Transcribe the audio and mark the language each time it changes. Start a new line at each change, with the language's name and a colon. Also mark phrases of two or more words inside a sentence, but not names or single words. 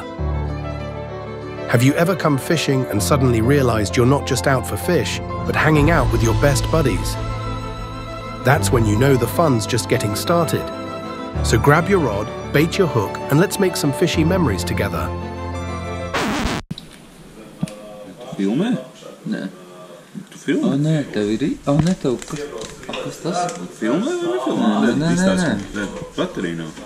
English: Have you ever come fishing and suddenly realized you're not just out for fish, but hanging out with your best buddies? That's when you know the fun's just getting started. So grab your rod, bait your hook, and let's make some fishy memories together.
Latvian: Filmē? Nē. Tu filmē? Nē, tev ir... Nē, tev... Kas tas? Filmē vai nefilmē? Nē. Baterija nav.